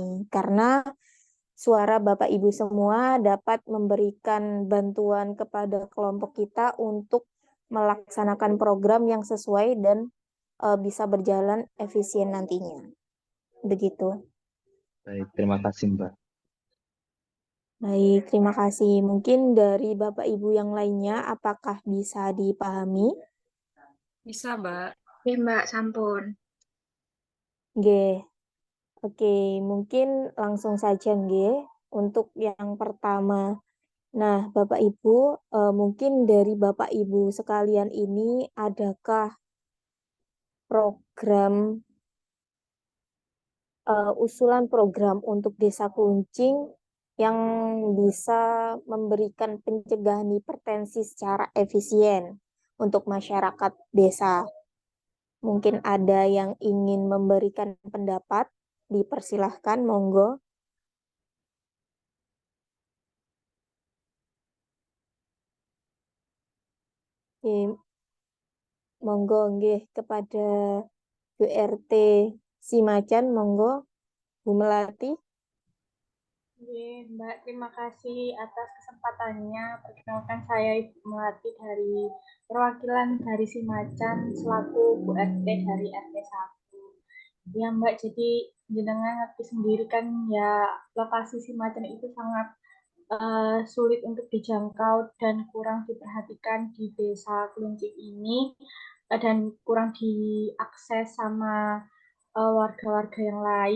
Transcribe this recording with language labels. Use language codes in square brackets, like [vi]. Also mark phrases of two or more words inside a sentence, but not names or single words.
[id] Karena suara Bapak Ibu semua dapat memberikan bantuan kepada kelompok kita untuk melaksanakan program yang sesuai dan bisa berjalan efisien nantinya. Begitu. Baik, terima kasih Mbak. Baik, terima kasih. Mungkin dari Bapak Ibu yang lainnya, apakah bisa dipahami? Bisa, Mbak. Oke, Mbak, sampun. Nggih. Oke, mungkin langsung saja nggih untuk yang pertama. Nah, Bapak Ibu, mungkin dari Bapak Ibu sekalian ini adakah program usulan program untuk Desa Kuncing yang bisa memberikan pencegahan hipertensi secara efisien untuk masyarakat desa? Mungkin ada yang ingin memberikan pendapat, dipersilahkan, monggo. Oke, monggo nggih kepada Bu RT Simacan, monggo Bu Melati. Oke, Mbak, terima kasih atas kesempatannya. Perkenalkan saya Ibu Melati dari perwakilan dari Simacan selaku Bu RT dari RT 1. Ya Mbak, jadi [jv] jenengan ngerti [id] sendiri kan ya lokasi Simacan itu sangat sulit untuk dijangkau dan kurang diperhatikan di desa Kluncik ini dan kurang diakses sama warga-warga yang lain.